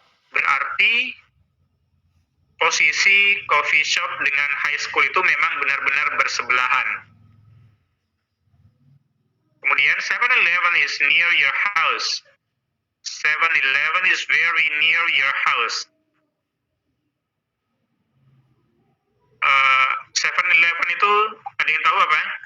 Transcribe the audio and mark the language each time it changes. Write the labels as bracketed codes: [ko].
[id] Berarti posisi coffee shop dengan high school itu memang benar-benar bersebelahan. [en] Kemudian 7-Eleven is near your house. 7-Eleven is very near your house. [id] 7-Eleven itu ada yang tahu apa?